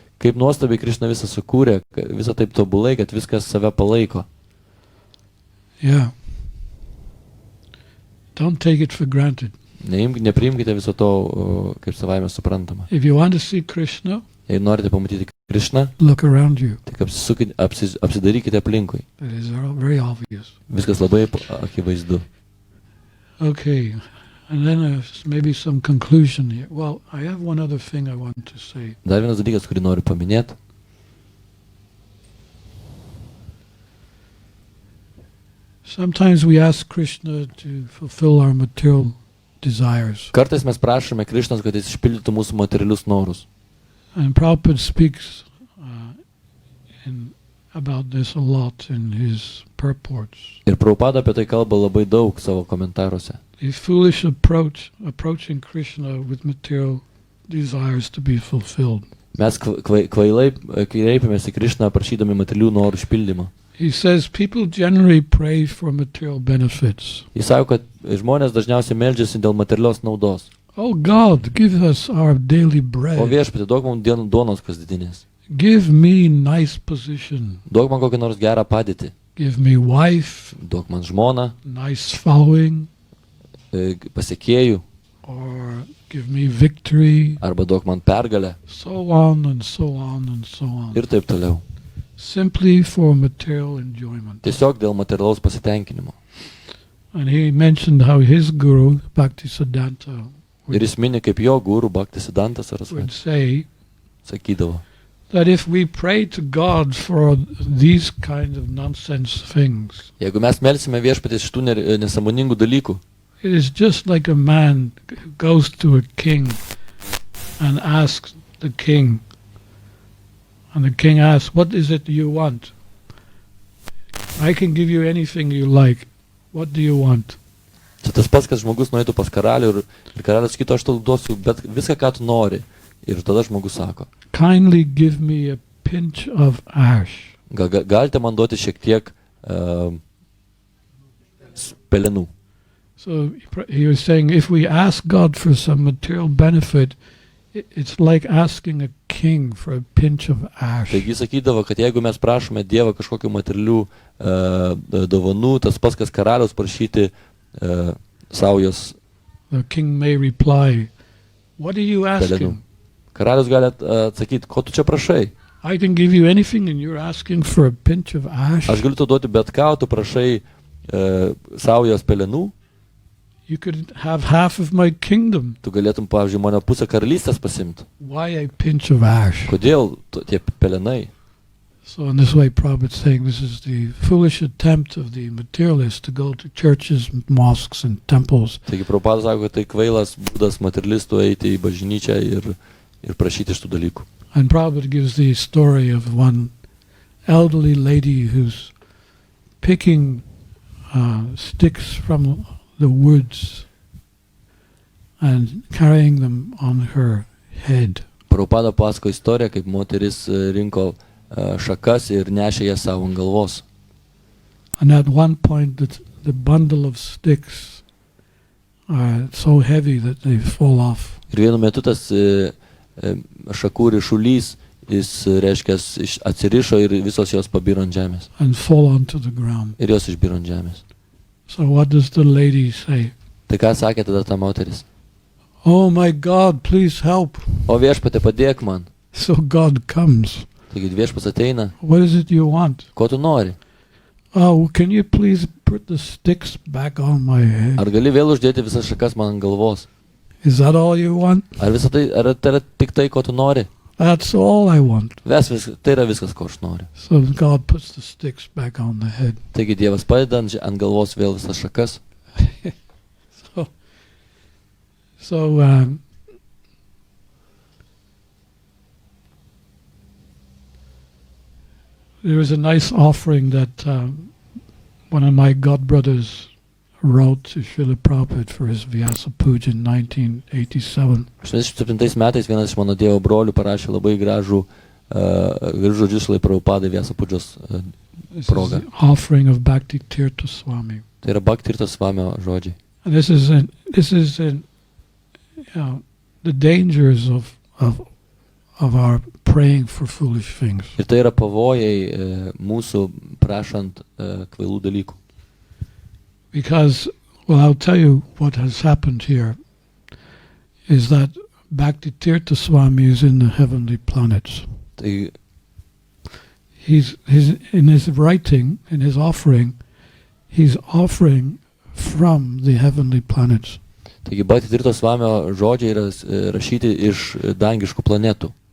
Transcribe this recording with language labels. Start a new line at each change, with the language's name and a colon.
Lithuanian: Kaip nuostabiai Krišna visą sukūrė, visą taip tobulai, kad viskas save palaiko.
English: Yeah. Don't take it for granted.
Lithuanian: Nepriimkite viso to kaip savaime suprantama.
English: If you want to see Krishna,
Lithuanian: jei norite pamatyti Krišną,
English: look around you.
Lithuanian: Tik apsidarykite aplinkui.
English: It is very obvious.
Lithuanian: Viskas labai akivaizdu.
English: Okay. And then maybe some conclusion here. Well, I have one other thing I want to say.
Lithuanian: Dar vienas dalykas, kurį noriu paminėti.
English: Sometimes we ask Krishna to fulfill our material desires.
Lithuanian: Kartais mes prašome Krišnos, kad jis išpildytų mūsų materialius norus.
English: And Prabhupada speaks about this a lot in his purports.
Lithuanian: Ir Prabhupada apie tai kalba labai daug savo komentaruose.
English: A foolish approaching Krishna with material desires to be fulfilled.
Lithuanian: Mes kvailai kreipiamės į Krišną prašydami materialių norų išpildymo.
English: He says people generally pray for material benefits.
Lithuanian: Jis sako, kad žmonės dažniausiai meldžiasi dėl materialios naudos.
English: Oh God, give us our daily
Lithuanian: O
English: bread.
Lithuanian: viešpatie, duok man duonos kasdieninės.
English: Give me nice position.
Lithuanian: Duok man kokią nors gerą padėtį.
English: Give me wife,
Lithuanian: Duok man žmoną,
English: nice following,
Lithuanian: pasiekėjų,
English: or give me victory.
Lithuanian: arba duok man pergalę
English: So on and so on and so on.
Lithuanian: ir taip toliau.
English: Simply for material enjoyment.
Lithuanian: Tiesiog dėl materialaus pasitenkinimo.
English: And he mentioned how his guru, Bhaktivedanta,
Lithuanian: Ir jis mini, kaip jo guru Bhaktivedantas
English: would say
Lithuanian: sakydavo,
English: that if we pray to God for these kind of nonsense things,
Lithuanian: jeigu mes melsime viešpaties šitų nesąmoningų dalykų,
English: it is just like a man goes to a king and asks the king, and the king asks, what is it you want? I can give you anything you like. What do you want?
Lithuanian: čia tas pats, kad žmogus nueitų pas karalių ir karalius sakytų, aš tau duosiu bet viską, ką tu nori. Ir tada žmogus sako,
English: Kindly give me a pinch of ash.
Lithuanian: galite man duoti šiek tiek pelenų.
English: So he was saying, if we ask God for some material benefit, it's like asking a king for a pinch of ash.
Lithuanian: Taigi sakydavo, kad jeigu mes prašome Dievą kažkokių materialių dovanų, tas pats, kas karaliaus prašyti saujos
English: The king may reply, what are you
Lithuanian: pelenų.
English: asking?
Lithuanian: Karalius gali atsakyti, ko tu čia prašai?
English: I can give you anything and you're asking for a pinch of ash.
Lithuanian: Aš galiu tu duoti bet ką, tu prašai saujos pelenų,
English: You could have half of my kingdom.
Lithuanian: tu galėtum, pavyzdžiui, mane pusę karalystės pasimti.
English: Why a pinch of ash?
Lithuanian: Kodėl tie pelenai?
English: So in this way, Prabhupada is saying this is the foolish attempt of the materialists to go to churches, mosques and temples
Lithuanian: Taigi Prabhupada sako, kad tai kvailas būdas materialistų eiti į bažnyčią ir prašyti iš tų dalykų.
English: And Prabhupada gives the story of one elderly lady who's picking sticks from the woods and carrying them on her head.
Lithuanian: Prabhupada pasako istoriją, kaip moteris rinko šakas ir nešė jas savo ant galvos.
English: And at one point the bundle of sticks are so heavy that they fall off.
Lithuanian: Ir vienu metu tas šakų ryšulys, jis reiškia atsirišo ir visos jos pabiro ant žemės.
English: And fall onto the ground.
Lithuanian: Ir jos išbiro ant žemės.
English: So what does the lady say?
Lithuanian: Tai ką sakė tada ta moteris?
English: Oh my God, please help.
Lithuanian: O viešpatie, padėk man.
English: So God comes.
Lithuanian: Taigi viešpas ateina.
English: What is it you want?
Lithuanian: Ko tu nori?
English: Oh, can you please put the sticks back on my head?
Lithuanian: Ar gali vėl uždėti visas šakas man ant galvos?
English: Is that all you want?
Lithuanian: Ar tai yra tik tai, ko tu nori?
English: That's all I want.
Lithuanian: Tai yra viskas, ko aš noriu.
English: So God puts the sticks back on the head.
Lithuanian: Taigi Dievas padeda ant galvos vėl visas šakas.
English: So there was a nice offering that one of my godbrothers wrote to Shrila Prabhupada for his Vyasa Puja in 1987.
Lithuanian: 87 metais vienas iš mano Dievo brolių parašė labai gražų žodžius Šrilai Prabhupadai Vyasa Pudžos proga.
English: This is the offering of Bhaktivedanta Swami.
Lithuanian: Tai yra Bhaktivedanta Swamio žodžiai.
English: And this is the dangers of our praying for foolish things.
Lithuanian: Ir tai yra pavojai mūsų prašant kvailų dalykų.
English: Because, well, I'll tell you what has happened here is that Bhaktivedanta Swami is in the heavenly planets.
Lithuanian: Tai
English: He's in his writing, in his offering, he's offering from the heavenly planets.
Lithuanian: Taigi Bhaktivedanta Swamio žodžiai yra rašyti iš dangiškų planetų.